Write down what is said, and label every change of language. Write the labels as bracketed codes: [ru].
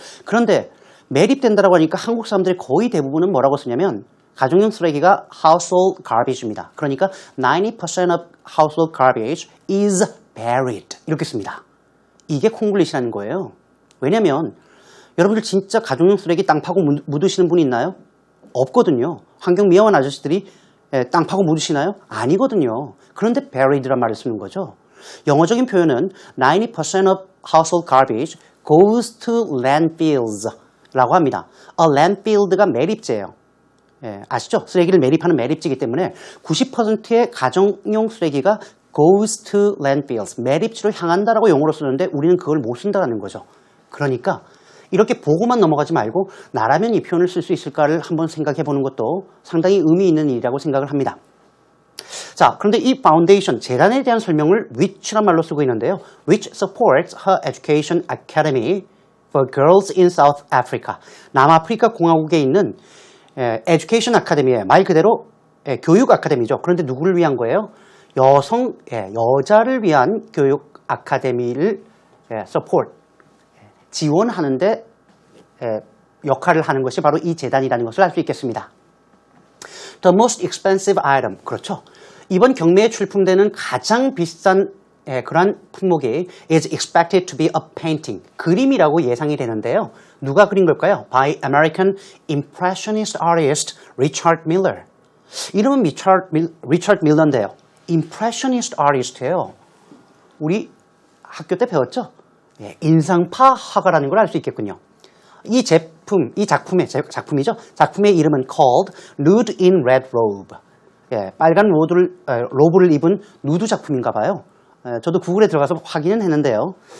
[ko] 그런데 매립된다라고 하니까 한국 사람들의 거의 대부분은 뭐라고 쓰냐면 가정용 쓰레기가 [en] household garbage [ko] 입니다. 그러니까 [en] 90% of household garbage is buried. [ko] 이렇게 씁니다. 이게 콩글리시라는 거예요. 왜냐면 여러분들 진짜 가정용 쓰레기 땅 파고 묻으시는 분 있나요? 없거든요. 환경미화원 아저씨들이 땅 파고 묻으시나요? 아니거든요. 그런데 buried란 말을 쓰는 거죠. 영어적인 표현은 [en] 90% of household garbage goes to landfills 라고 합니다. [ko] A landfill가 매립지예요. 아시죠? 쓰레기를 매립하는 매립지이기 때문에 90%의 가정용 쓰레기가 [en] goes to landfills, [ko] 매립지로 향한다라고 용어로 쓰는데 우리는 그걸 못 쓴다는 거죠. 그러니까 이렇게 보고만 넘어가지 말고 나라면 이 표현을 쓸 수 있을까를 한번 생각해 보는 것도 상당히 의미 있는 일이라고 생각을 합니다. 자, 그런데 이 파운데이션, 재단에 대한 설명을 which란 말로 쓰고 있는데요. [en] which supports her education academy for girls in South Africa. [ko] 남아프리카 공화국에 있는 에듀케이션 아카데미에 말 그대로 교육 아카데미죠. 그런데 누구를 위한 거예요? 여자를 위한 교육 아카데미를 support, 지원하는데 역할을 하는 것이 바로 이 재단이라는 것을 알 수 있겠습니다. [en] The most expensive item. [ko] 그렇죠. 이번 경매에 출품되는 가장 비싼 그러한 품목이 [en] is expected to be a painting. [ko] 그림이라고 예상이 되는데요. 누가 그린 걸까요? [en] By American Impressionist artist Richard Miller. [ko] 이름은 리처드 밀러인데요. Impressionist artist예요. 우리 학교 때 배웠죠? 인상파 화가라는 걸 알 수 있겠군요. 이 작품이죠. 작품의 이름은 called Nude in Red Robe. 빨간 로브를 입은 누드 작품인가 봐요. 저도 구글에 들어가서 확인은 했는데요.